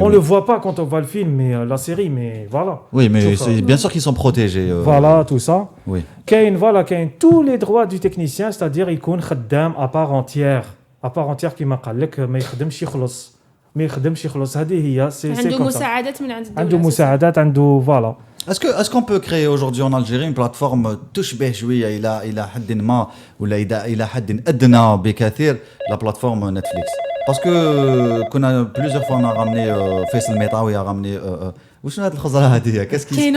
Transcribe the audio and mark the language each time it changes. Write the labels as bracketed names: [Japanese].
[French] On le voit pas quand on voit le film, mais la série, mais voilà. Oui, mais bien sûr qu'ils sont protégés. Voilà, tout ça. Oui. Tous les droits du technicien, c'est-à-dire il [Arabic] يكون خدام [French] à part entière [Arabic] كما قال لك ما يخدمش يخلص هذه هي عنده مساعدات من عند الدولة. عنده مساعدات عنده voilà. [French] Est-ce qu'on peut créer aujourd'hui en Algérie une plateforme [Arabic] تشبه شوية إلى حد ما ولا إلى حد أدنى بكثير [French] la plateforme Netflix? Parce que plusieurs fois on a ramené Faisal Metaoui a ramené [Arabic] وشنو هاد الخزرة هذه? [French] Qu'est-ce qui se passe?